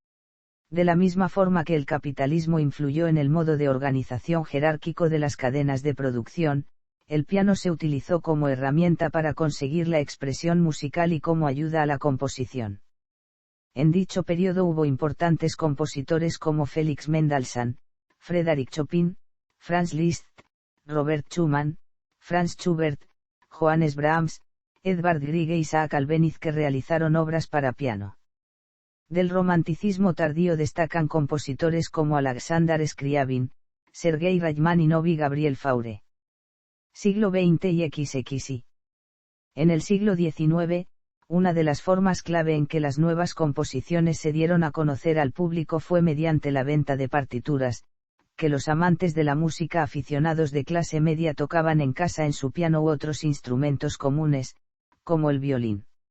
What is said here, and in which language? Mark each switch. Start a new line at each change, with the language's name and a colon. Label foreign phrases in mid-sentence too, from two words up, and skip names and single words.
Spanish: De la misma forma que el capitalismo influyó en el modo de organización jerárquico de las cadenas de producción, el piano se utilizó como herramienta para conseguir la expresión musical y como ayuda a la composición. En dicho periodo hubo importantes compositores como Félix Mendelssohn, Frédéric Chopin, Franz Liszt, Robert Schumann, Franz Schubert, Johannes Brahms, Edvard Grieg e Isaac Albéniz que realizaron obras para piano. Del romanticismo tardío destacan compositores como Alexander Scriabin, Sergei Rachmaninoff y Gabriel Fauré. Siglo XX y XXI. En el siglo XIX, una de las formas clave en que las nuevas composiciones se dieron a conocer al público fue mediante la venta de partituras, que los amantes de la música aficionados de clase media tocaban en casa en su piano u otros instrumentos comunes, como el violín.